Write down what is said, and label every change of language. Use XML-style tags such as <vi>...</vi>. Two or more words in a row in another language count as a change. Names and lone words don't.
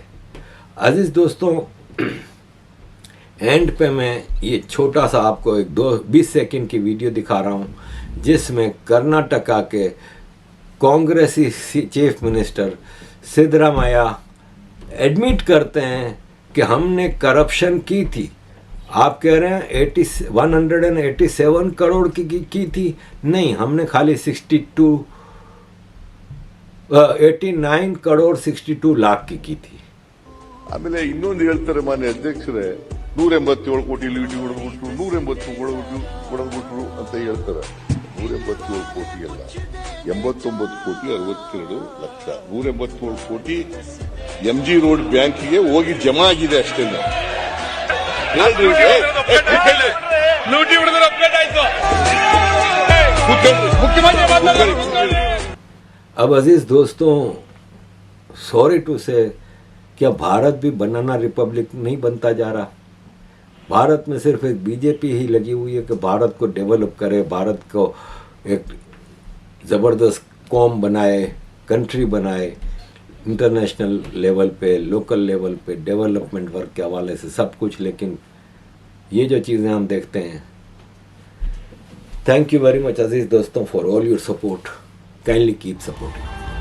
<hi>अजीज़ दोस्तों, एंड पे मैं ये छोटा सा आपको एक 20 सेकंड की वीडियो दिखा रहा हूँ, जिसमें कर्नाटका के कांग्रेसी</hi> <en>chief minister</en> <hi>सिद्धरामैया एडमिट करते हैं कि हमने करप्शन की थी। आप कह रहे हैं 187 करोड़ की थी, नहीं, हमने खाली 89 करोड़ 62 लाख की थी।</hi> <kn>ಆಮೇಲೆ ಇನ್ನೊಂದು ಹೇಳ್ತಾರೆ ಮಾನ್ಯ ಅಧ್ಯಕ್ಷರೇ, 187 ಕೋಟಿ ಲೂಟಿ ಹೊಡೆದ್ಬಿಟ್ರು, 180 ಹೊಡೆದ್ಬಿಟ್ರು ಅಂತ ಹೇಳ್ತಾರೆ. 187 ಕೋಟಿ ಅಲ್ಲ, 89 ಕೋಟಿ 62 ಲಕ್ಷ. 187 ಕೋಟಿ ಎಂಜಿ ರೋಡ್ ಬ್ಯಾಂಕಿಗೆ ಹೋಗಿ ಜಮಾ ಆಗಿದೆ ಅಷ್ಟೇ. ಲೂಟಿ ಹೊಡೆದ್ರೆ ಅಪ್ಡೇಟ್ ಆಯ್ತು. ಮುಖ್ಯಮಂತ್ರಿ</kn> <hi>अब अजीज दोस्तों,</hi> <en>sorry to say,</en> <hi>क्या भारत भी</hi> <en>banana republic</en> <hi>नहीं बनता जा रहा? भारत में सिर्फ एक बीजेपी ही लगी हुई है कि भारत को डेवलप करे, भारत को एक ज़बरदस्त कौम बनाए, कंट्री बनाए,</hi> <en>international level</en> <hi>पे,</hi> <en>local level</en> <hi>पे,</hi> <en>development work</en> <hi>के हवाले से सब कुछ। लेकिन ये जो चीज़ें हम देखते हैं,</hi> <en>thank you very much</en> <hi>अजीज़ दोस्तों</hi> <en>for all your support. Kindly keep supporting.</en>